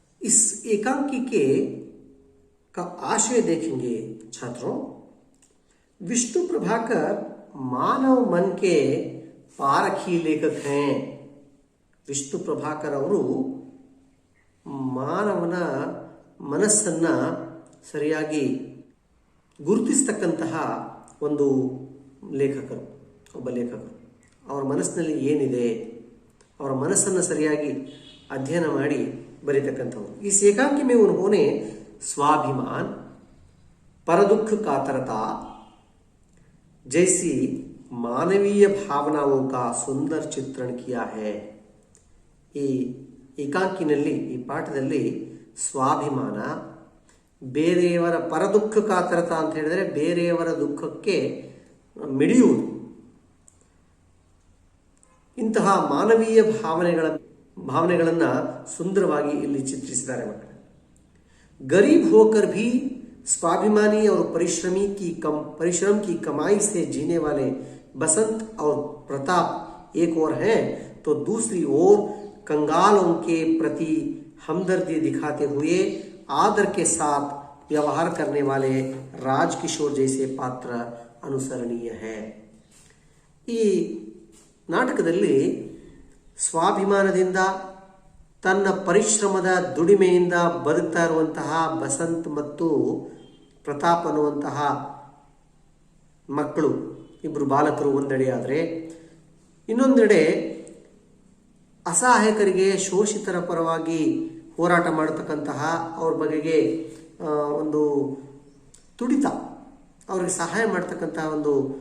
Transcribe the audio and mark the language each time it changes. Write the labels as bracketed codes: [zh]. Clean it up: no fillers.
[hi] इस एकांकी के का आशय देखेंगे छात्रों। विष्णु प्रभाकर मानव मन के पारखी लेखक हैं। [kn] विष्णು ಪ್ರಭಾಕರ್ ಅವರು ಮಾನವನ ಮನಸ್ಸನ್ನ ಸರಿಯಾಗಿ ಗುರುತಿಸತಕ್ಕಂತಹ ಒಂದು ಲೇಖಕರು, ಒಬ್ಬ ಲೇಖಕರು. ಅವರ ಮನಸ್ಸಿನಲ್ಲಿ ಏನಿದೆ, ಅವರ ಮನಸ್ಸನ್ನು ಸರಿಯಾಗಿ अध्ययन ಮಾಡಿ ಬರೀತಕ್ಕಂಥವ್ರು. [hi] इस एकांकी में उन्होंने स्वाभिमान, परदुख कातरता जैसी मानवीय भावनाओं का सुंदर चित्रण किया है. [kn] ಈ ಏಕಾಂಕಿನಲ್ಲಿ, ಈ ಪಾಠದಲ್ಲಿ ಸ್ವಾಭಿಮಾನ, ಬೇರೆಯವರ ಪರದುಃಖ ಕಾತರತ ಅಂತ ಹೇಳಿದರೆ ಬೇರೆಯವರ ದುಃಖಕ್ಕೆ ಮಿಡಿಯುವುದು, ಇಂತಹ ಮಾನವೀಯ ಭಾವನೆಗಳನ್ನು ಸುಂದರವಾಗಿ ಇಲ್ಲಿ ಚಿತ್ರಿಸಿದ್ದಾರೆ ಮಕ್ಕಳು. [hi] गरीब होकर भी स्वाभिमानी और परिश्रम की कमाई से जीने वाले बसंत और प्रताप एक ओर हैं, तो दूसरी ओर कंगालों के प्रति हमदर्दी दिखाते हुए आदर के साथ व्यवहार करने वाले राजकिशोर जैसे पात्र अनुसरणीय है. [kn] ಈ ನಾಟಕದಲ್ಲಿ ಸ್ವಾಭಿಮಾನದಿಂದ ತನ್ನ ಪರಿಶ್ರಮದ ದುಡಿಮೆಯಿಂದ ಬದುಕ್ತಾ ಇರುವಂತಹ ಬಸಂತ್ ಮತ್ತು ಪ್ರತಾಪ್ ಅನ್ನುವಂತಹ ಮಕ್ಕಳು, ಇಬ್ಬರು ಬಾಲಕರು ಒಂದೆಡೆ ಆದರೆ, ಇನ್ನೊಂದೆಡೆ ಅಸಹಾಯಕರಿಗೆ, ಶೋಷಿತರ ಪರವಾಗಿ ಹೋರಾಟ ಮಾಡತಕ್ಕಂತಹ, ಅವ್ರ ಬಗೆಗೆ ಒಂದು ತುಡಿತ, ಅವ್ರಿಗೆ ಸಹಾಯ ಮಾಡ್ತಕ್ಕಂತಹ ಒಂದು